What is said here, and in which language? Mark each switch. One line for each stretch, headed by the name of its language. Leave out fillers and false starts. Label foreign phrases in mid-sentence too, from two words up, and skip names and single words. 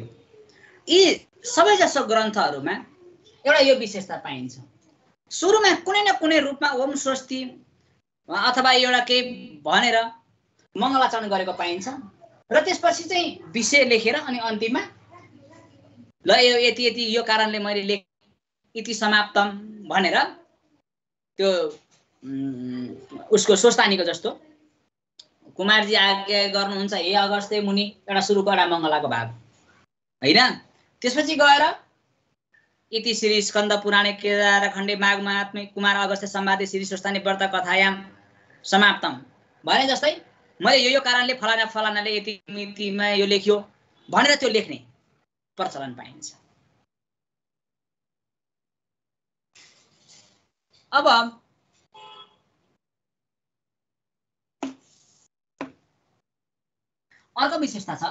Nepali: यी सबैजसो ग्रन्थहरूमा एउटा यो विशेषता पाइन्छ, सुरुमा कुनै न कुनै रूपमा
Sanskrit: ओम स्वस्ति
Nepali: अथवा एउटा केही भनेर मङ्गलाचरण गरेको पाइन्छ र त्यसपछि चाहिँ विषय लेखेर अनि अन्तिममा ल यति यति यो कारणले मैले
Sanskrit: इति समाप्तम
Nepali: भनेर त्यो उसको स्वस्तानीको जस्तो कुमारजी आज्ञा गर्नुहुन्छ हे अगस्त्य मुनि एउटा सुरु कडा मङ्गलाको भाग हैन। त्यसपछि गएर
Sanskrit: इति श्री स्कन्द पुराणे केदारखण्डे माघ महात्म्ये कुमार अगस्त्य संवादे श्री स्वस्तानी व्रत कथायाम समाप्तम
Nepali: भने जस्तै मैले यो कारणले फलाना फलानाले यति मितिमा यो लेख्यो भनेर त्यो लेख्ने प्रचलन पाइन्छ। अब अर्को विशेषता छ।